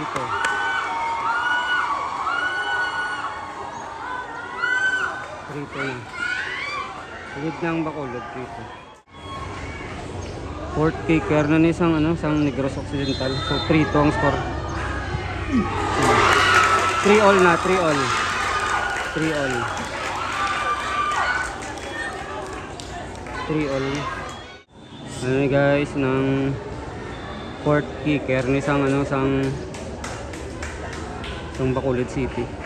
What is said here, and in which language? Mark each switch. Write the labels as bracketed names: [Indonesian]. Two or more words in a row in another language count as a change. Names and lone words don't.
[Filipino] 3-2 na. Lead ng Bacolod, 3-2. [English] Fourth kicker [Hiligaynon] na ni sang ano, sang Negros Occidental. [Filipino] So 3-2 ang score. 3-all na, 3-all. [Hiligaynon] Ano guys, ng [English] fourth kicker [Hiligaynon] ni sang ano, sang Bacolod City.